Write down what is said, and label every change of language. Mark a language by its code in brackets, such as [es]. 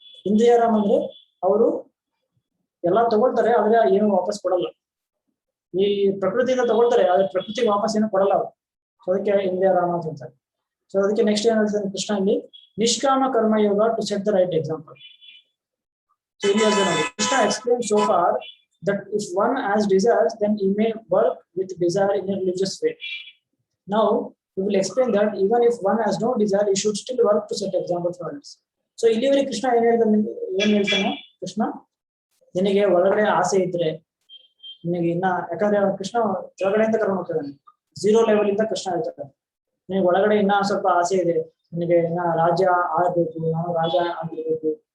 [kn] ಇಂದ್ರಿಯ ರಾಮ ಅಂದ್ರೆ ಅವರು ಎಲ್ಲ ತಗೊಳ್ತಾರೆ, ಆದ್ರೆ ಏನು ವಾಪಸ್ ಕೊಡಲ್ಲ. ಈ ಪ್ರಕೃತಿಯಿಂದ ತಗೊಳ್ತಾರೆ, ಆದ್ರೆ ಪ್ರಕೃತಿಗೆ ವಾಪಸ್ ಏನು ಕೊಡಲ್ಲ ಅವರು. ಸೊ ಅದಕ್ಕೆ ಇಂದ್ರಿಯ ರಾಮ ಅಂತ ಹೇಳ್ತಾರೆ. ಸೊ ಅದಕ್ಕೆ ನೆಕ್ಸ್ಟ್ ಏನ್ ಹೇಳ್ತಾರೆ ಕೃಷ್ಣ ಇಲ್ಲಿ? ನಿಷ್ಕಾಮ ಕರ್ಮ ಯೋಗ [en] To set the right example. So [kn] ಇಲ್ಲಿ ಹೇಳ್ತಾರೆ ನೋಡಿ, [en] Krishna explain so far that if one has desires, then he may work with desire in a religious way. Now we will explain that even if one has no desire, he should still work to set example for others. [kn] So ಇಲ್ಲಿವರೆಗೆ ಕೃಷ್ಣ ಏನ್ ಹೇಳ್ತಾನೆ? ಕೃಷ್ಣ ನಿನಗೆ ಒಳಗಡೆ ಆಸೆ ಇದ್ರೆ ನಿನಗೆ ಇನ್ನ, ಯಾಕಂದ್ರೆ ಕೃಷ್ಣ ಕೆಳಗಡೆಯಿಂದ ಕರ್ಕೊಂಡು ಹೋಗ್ತಾನೆ, 0 ಲೆವೆಲ್ ಇಂದ ಕೃಷ್ಣ ಹೇಳ್ತಾರೆ ನಿನಗೆ ಒಳಗಡೆ ಇನ್ನ ಸ್ವಲ್ಪ ಆಸೆ ಇದೆ, ನಿನಗೆ ಇನ್ನ ರಾಜ್ಯ ಆಳ್ಬೇಕು, ನಾನು ರಾಜ ಆಗಿರ್ಬೇಕು.